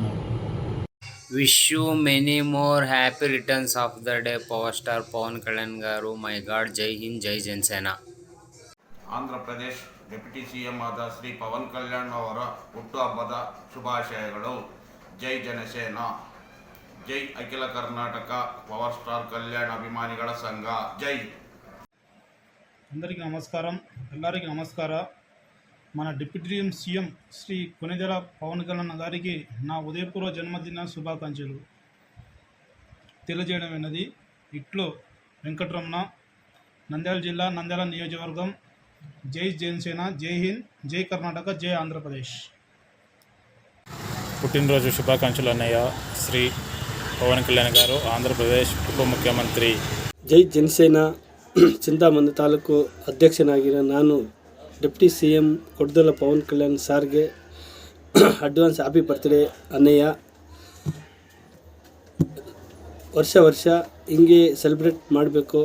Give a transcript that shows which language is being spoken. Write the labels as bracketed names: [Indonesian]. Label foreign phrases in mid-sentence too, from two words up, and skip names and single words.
[English] Wish you many more happy returns of the day Power Star Pavan Kalyan garu. My God. [Kannada] ಜೈ ಹಿಂದ್, ಜೈ ಜನಸೇನಾ. ಆಂಧ್ರ ಪ್ರದೇಶ್ [English] deputy CM [Kannada] ಆದ ಶ್ರೀ ಪವನ್ ಕಲ್ಯಾಣ್ ಅವರ ಹುಟ್ಟುಹಬ್ಬದ ಶುಭಾಶಯಗಳು. ಜೈ ಜನಸೇನಾ, ಜೈ ಅಖಿಲ ಕರ್ನಾಟಕ ಪವರ್ ಸ್ಟಾರ್ ಕಲ್ಯಾಣ್ ಅಭಿಮಾನಿಗಳ ಸಂಘ. [Telugu] జై. అందరికీ నమస్కారం. ಎಲ್ಲರಿకీ నమస్కార. మన [English] deputy CM [Telugu] శ్రీ కొణిదెల పవన్ కళ్యాణ్ గారికి నా ఉదయపూర్వ జన్మదిన శుభాకాంక్షలు తెలియజేయడమైనది. ఇట్లో వెంకటరమణ, నంద్యాల జిల్లా, నంద్యాల నియోజకవర్గం. జై జనసేన, జై హింద్, జై కర్ణాటక, జై ఆంధ్రప్రదేశ్. పుట్టినరోజు శుభాకాంక్షలు అన్నయ్య శ్రీ పవన్ కళ్యాణ్ గారు, ఆంధ్రప్రదేశ్ ఉప ಮುಖ್ಯಮಂತ್ರಿ. [Kannada] ಜೈ ಜನಸೇನಾ. ಚಿಂತಾಮಣಿ ತಾಲೂಕು ಅಧ್ಯಕ್ಷನಾಗಿರೋ ನಾನು [English] deputy CM [Kannada] ಕೊಡದೆಲ ಪವನ್ ಕಲ್ಯಾಣ್ ಸಾರ್ಗೆ [English] advance happy birthday [Kannada] ಅಣ್ಣಯ್ಯ. ವರ್ಷ ಹಿಂಗೆ ಸೆಲೆಬ್ರೇಟ್ ಮಾಡಬೇಕು.